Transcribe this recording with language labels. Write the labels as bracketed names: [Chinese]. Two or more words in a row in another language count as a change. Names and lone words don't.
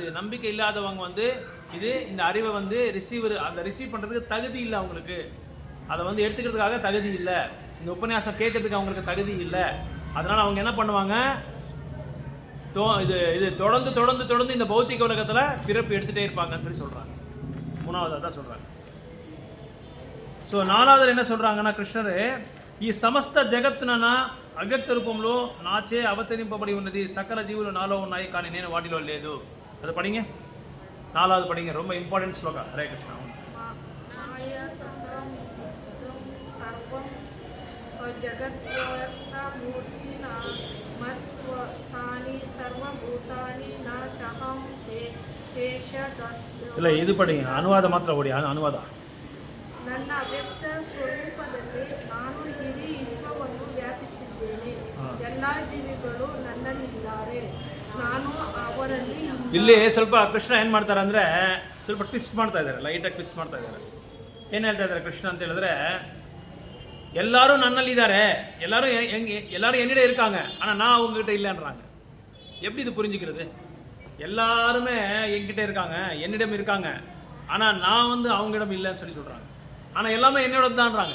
[Tamil] நம்பிக்கை இல்லாதவங்க வந்து இந்த அறிவை வந்து ரிசீவ் பண்ணுறதுக்கு தகுதி இல்லை அவங்களுக்கு, அதை வந்து எடுத்துக்கிறதுக்காக தகுதி இல்லை, இந்த உபன்யாசம் கேட்கறதுக்கு அவங்களுக்கு தகுதி இல்லை. அதனால் அவங்க என்ன பண்ணுவாங்க, இது தொடர்ந்து இந்த பௌத்திக உலகத்தில் பிறப்பு எடுத்துகிட்டே இருப்பாங்கன்னு சொல்லி சொல்கிறாங்க. 3வது தான் சொல்கிறாங்க. ஸோ 4வது என்ன சொல்கிறாங்கன்னா, கிருஷ்ணர் [Telugu] ఈ సమస్త జగత్తున అవ్యక్త రూపంలో నాచే అవతరింపబడి ఉన్నది, సకల జీవులు నాలో ఉన్నాయి కానీ నేను వాటిలో లేదు. అది పడింగే [Tamil] 4வது படிங்க, ரொம்ப இம்பார்ட்டன்ட் ஸ்லோகா. ஹரே கிருஷ்ணா. இல்லை இது படிங்க, அனுவாதம் மாத்திரம் ஓடி, அனுவாதம். [Kannada] ನನ್ನ ಅವ್ಯಕ್ತ ಸ್ವರೂಪದಲ್ಲಿ ನಾನು ಇಡೀ ವಿಶ್ವವನ್ನು ವ್ಯಾಪಿಸಿದ್ದೇನೆ, ಎಲ್ಲ ಜೀವಿಗಳು ನನ್ನಲ್ಲಿದ್ದಾರೆ, ನಾನು ಅವರಲ್ಲಿ. ಇಲ್ಲಿ ಸ್ವಲ್ಪ ಕೃಷ್ಣ ಏನು ಮಾಡ್ತಾರೆ ಅಂದರೆ, ಸ್ವಲ್ಪ ಟ್ವಿಸ್ಟ್ ಮಾಡ್ತಾ ಇದ್ದಾರೆ, ಲೈಟಾಗಿ ಟ್ವಿಸ್ಟ್ ಮಾಡ್ತಾ ಇದ್ದಾರೆ. ಏನು ಹೇಳ್ತಾ ಇದ್ದಾರೆ ಕೃಷ್ಣ ಅಂತ ಹೇಳಿದ್ರೆ, [Tamil] எல்லாரும் நன்னல்லிதாரே, எல்லாரும் என்னிட இருக்காங்க, ஆனால் நான் அவங்ககிட்ட இல்லைன்றாங்க. எப்படி இது புரிஞ்சுக்கிறது? எல்லாருமே என்கிட்ட இருக்காங்க, என்னிடம் இருக்காங்க, ஆனால் நான் வந்து அவங்களிடம் இல்லைன்னு சொல்லி சொல்கிறாங்க. ஆனால் எல்லாமே என்னோட தான்றாங்க.